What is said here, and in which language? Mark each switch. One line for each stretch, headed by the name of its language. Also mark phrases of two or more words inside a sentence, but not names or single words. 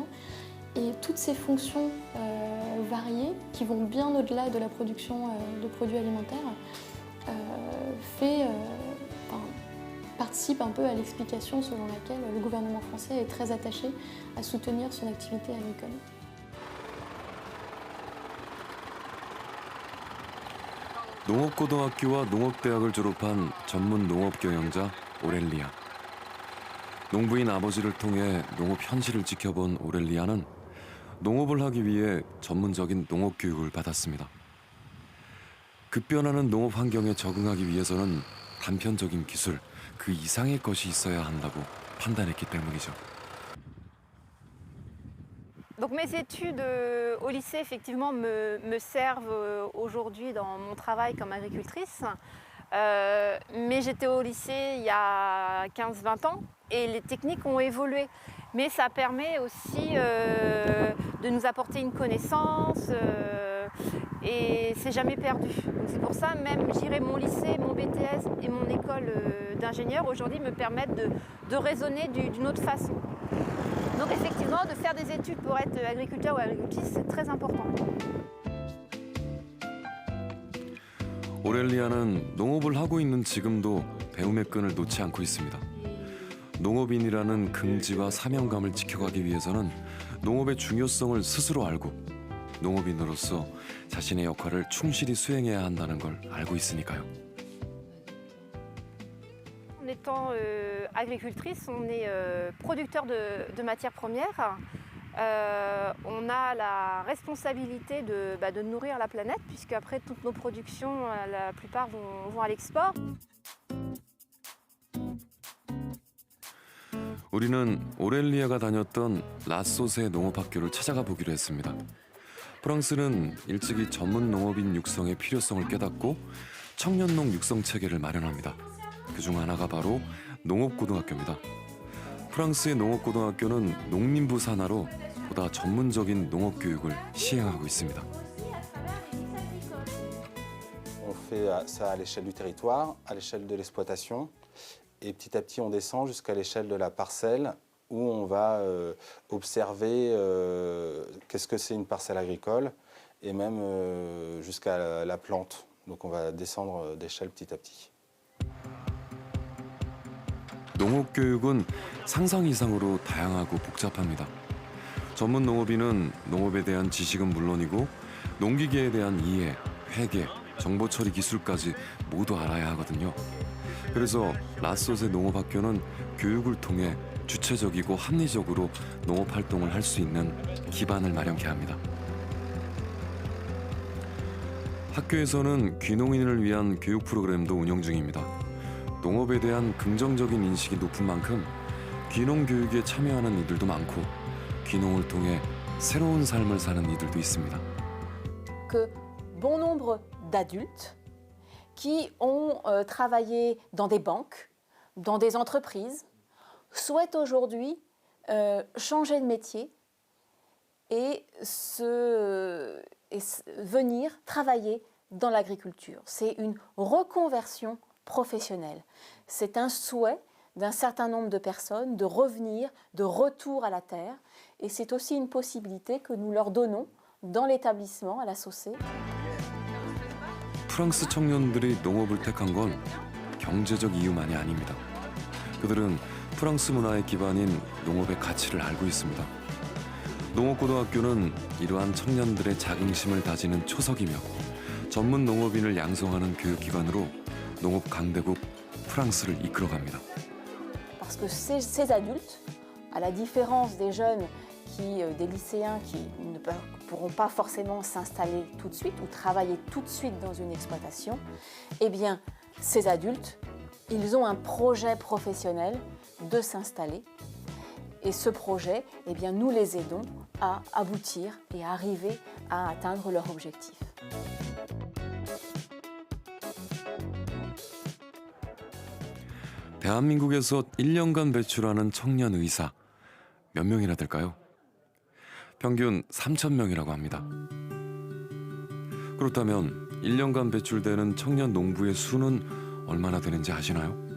French: Et toutes ces fonctions variées qui vont bien au-delà de la production de produits alimentaires participe un peu à l'explication selon laquelle le gouvernement français est très attaché à soutenir son activité agricole.
Korean: 농업고등학교와 농업대학을 졸업한 전문 농업경영자 오렐리아. 농부인 아버지를 통해 농업 현실을 지켜본 오렐리아는 농업을 하기 위해 전문적인 농업교육을 받았습니다. 급변하는 농업 환경에 적응하기 위해서는 단편적인 기술, 그 이상의 것이 있어야 한다고 판단했기 때문이죠.
French: Donc mes études au lycée effectivement me servent aujourd'hui dans mon travail comme agricultrice. Mais j'étais au lycée il y a 15-20 ans et les techniques ont évolué. Mais ça permet aussi de nous apporter une connaissance et c'est jamais perdu. Donc c'est pour ça même j'irai mon lycée, mon BTS et mon école d'ingénieur aujourd'hui me permettent de raisonner d'une autre façon. Donc effectivement, de faire des études pour être agriculteur ou agricultrice, c'est très important.
Korean: 오렐리아는 농업을 하고 있는 지금도 배움의 끈을 놓지 않고 있습니다. 농업인이라는 긍지와 사명감을 지켜가기 위해서는 농업의 중요성을 스스로 알고 농업인으로서 자신의 역할을 충실히 수행해야 한다는 걸 알고 있으니까요.
French: En étant agricultrice, on est producteur de matières premières. On a la responsabilité de nourrir la planète, puisque après toutes nos productions, la plupart vont à l'export.
Korean: 우리는 오렐리아가 다녔던 라소세 농업학교를 찾아가 보기로 했습니다. 프랑스는 일찍이 전문 농업인 육성의 필요성을 깨닫고 청년농 육성 체계를 마련합니다. 그중 하나가 바로 농업고등학교입니다. 프랑스의 농업고등학교는 농림부 산하로 보다 전문적인 농업교육을 시행하고 있습니다.
French: On fait ça à l'échelle du territoire, à l'échelle de l'exploitation, et petit à petit on descend jusqu'à l'échelle de la parcelle où on va observer qu'est-ce que c'est une parcelle agricole et même jusqu'à la plante. Donc on va descendre d'échelle petit à petit.
Korean: 농업교육은 상상 이상으로 다양하고 복잡합니다. 전문 농업인은 농업에 대한 지식은 물론이고 농기계에 대한 이해, 회계, 정보 처리 기술까지 모두 알아야 하거든요. 그래서 라소세 농업학교는 교육을 통해 주체적이고 합리적으로 농업 활동을 할 수 있는 기반을 마련케 합니다. 학교에서는 귀농인을 위한 교육 프로그램도 운영 중입니다. 농업에 대한 긍정적인 인식이 높은 만큼 귀농 교육에 참여하는 이들도 많고 귀농을 통해 새로운 삶을 사는 이들도 있습니다.
French: Que bon nombre d'adultes qui ont travaillé dans des banques, dans des entreprises, souhaitent aujourd'hui changer de métier et venir travailler dans l'agriculture. C'est une reconversion professionnelle. C'est un souhait d'un certain nombre de personnes de revenir, de retour à la terre. Et c'est aussi une possibilité que nous leur donnons dans l'établissement, à la SOCé.
Korean: 프랑스 청년들이 농업을 택한 건 경제적 이유만이 아닙니다. 그들은 프랑스 문화의 기반인 농업의 가치를 알고 있습니다. 농업고등학교는 이러한 청년들의 자긍심을 다지는 초석이며 전문 농업인을 양성하는 교육기관으로 농업 강대국 프랑스를 이끌어갑니다.
French: Parce que ces adultes, à la différence des jeunes, des lycéens qui ne pourront pas forcément s'installer tout de suite ou travailler tout de suite dans une exploitation, eh bien, ces adultes, ils ont un projet professionnel de s'installer. Et ce projet, eh bien, nous les aidons à aboutir et à arriver à atteindre leur objectif.
Korean: 대한민국에서 1년간 배출하는 청년 의사 몇 명이나 될까요? 평균 3,000명이라고 합니다. 그렇다면 1년간 배출되는 청년 농부의 수는 얼마나 되는지 아시나요?